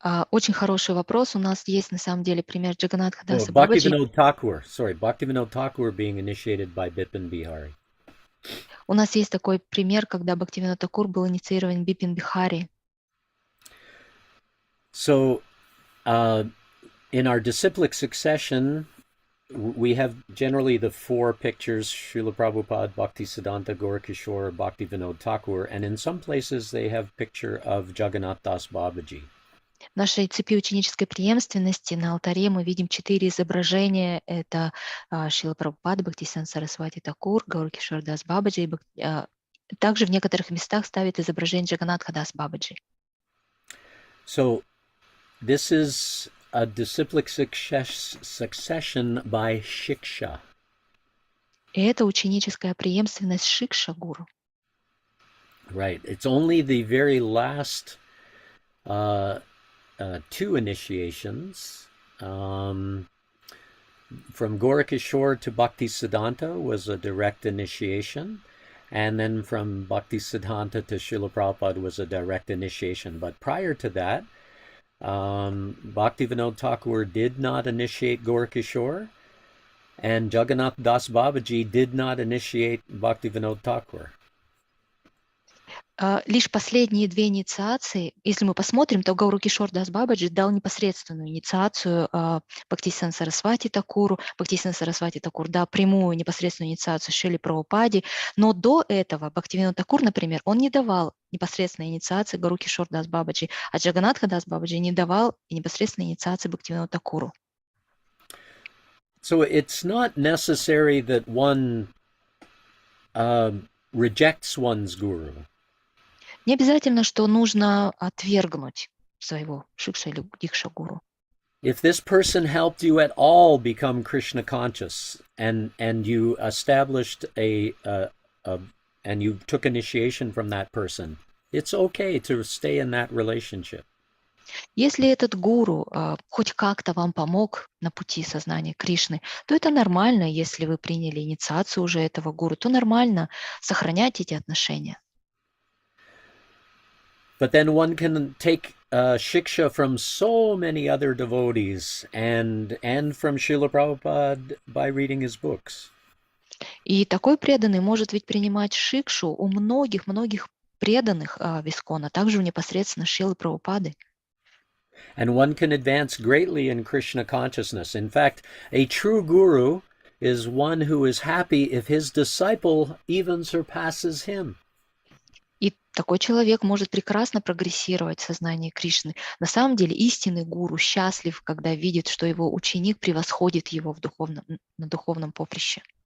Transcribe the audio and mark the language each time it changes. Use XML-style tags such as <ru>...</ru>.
<ru>Очень хороший вопрос. У нас есть на самом деле пример Джаганнатха Oh, Даса Бабаджи.</ru> <en>Bhaktivinoda Thakur being initiated by Bipin Bihari.</en> <ru>У нас есть такой пример, когда Бхактивинода Такур был инициирован Бипин Бихари.</ru> <en>So, in our disciplic succession, we have generally the four pictures: Srila Prabhupada, Bhaktisiddhanta, Gaurakishore, Bhaktivinoda Thakur, and in some places they have picture of Jagannath Das Babaji.</en> <ru>В нашей цепи ученической преемственности на алтаре мы видим 4 изображения. Это Шрила Прабхупада, Бхактисиданта Сарасвати Такур, Гауракишор Дас Бабаджи. Также в некоторых местах ставят изображение Джаганнатха Дас Бабаджи.</ru> <en>So, this is a disciplic succession by Shiksha.</en> <ru>И это ученическая преемственность Шикша-гуру.</ru> <en>Right. It's only the very last two initiations. From Gaurakishore to Bhaktisiddhanta was a direct initiation. And then from Bhaktisiddhanta to Srila Prabhupada was a direct initiation. But prior to that, Bhaktivinoda Thakur did not initiate Gaurakishore, and Jagannath Das Babaji did not initiate Bhaktivinoda Thakur.</en> <ru>Лишь последние 2 инициации, если мы посмотрим, то Гауракишор Дас Бабаджи дал непосредственную инициацию Бхактисиданта Сарасвати Такуру, Бхактисиданта Сарасвати Такур дал прямую непосредственную инициацию Шриле Прабхупаде, но до этого Бхактивинода Такур, например, он не давал непосредственной инициации Гауракишор Дас Бабаджи, а Джаганнатха Дас Бабаджи не давал непосредственной инициации Бхактивинода Такуру.</ru> <en>So it's not necessary that one rejects one's guru.</en> <ru>Не обязательно, что нужно отвергнуть своего шикша или дикша гуру.</ru> <en>If this person helped you at all become Krishna conscious, and you established and you took initiation from that person, it's okay to stay in that relationship.</en> <ru>Если этот гуру хоть как-то вам помог на пути сознания Кришны, то это нормально. Если вы приняли инициацию уже этого гуру, то нормально сохранять эти отношения.</ru> <en>But then one can take shiksha from so many other devotees and from Srila Prabhupada by reading his books.</en> <ru>И такой преданный может ведь принимать шикшу у многих преданных в ИСККОН, а также у непосредственно Шрилы Прабхупады.</ru> <en>And one can advance greatly in Krishna consciousness. In fact, a true guru is one who is happy if his disciple even surpasses him.</en> <ru>И такой человек может прекрасно прогрессировать в сознании Кришны. На самом деле истинный гуру счастлив, когда видит, что его ученик превосходит его на духовном поприще.</ru>